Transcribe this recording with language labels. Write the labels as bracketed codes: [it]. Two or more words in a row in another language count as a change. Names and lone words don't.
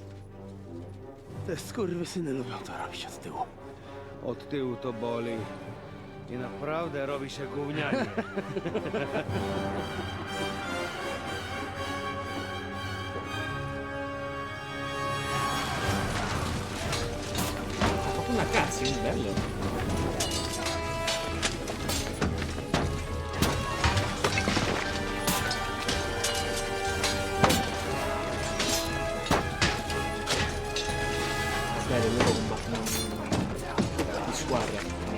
[pl] Te skurwysyny lubią to robić od tyłu. Od tyłu to boli. I naprawdę robi się gównianie. [it] Ha fatto una cutscene, bello. Bello, loro combattono di squadra.